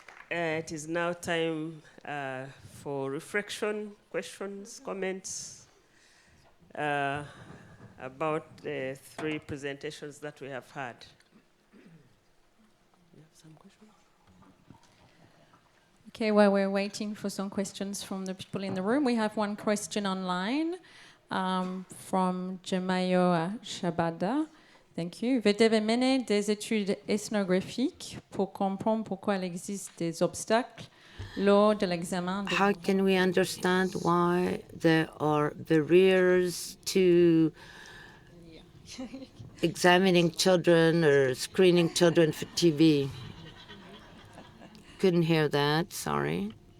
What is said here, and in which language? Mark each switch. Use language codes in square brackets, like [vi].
[en] It is now time for reflection, questions, comments about the 3 presentations that we have had. You have some questions? Okay, while we're waiting for some questions from the people in the room, we have one question online from Jemayo Shabada. Thank you. [fr] Vous devez mener des études ethnographiques pour comprendre pourquoi il existe des obstacles lors de l'examen. [en] How can we understand why there are barriers to examining children or screening children for TB? Couldn't hear that, sorry.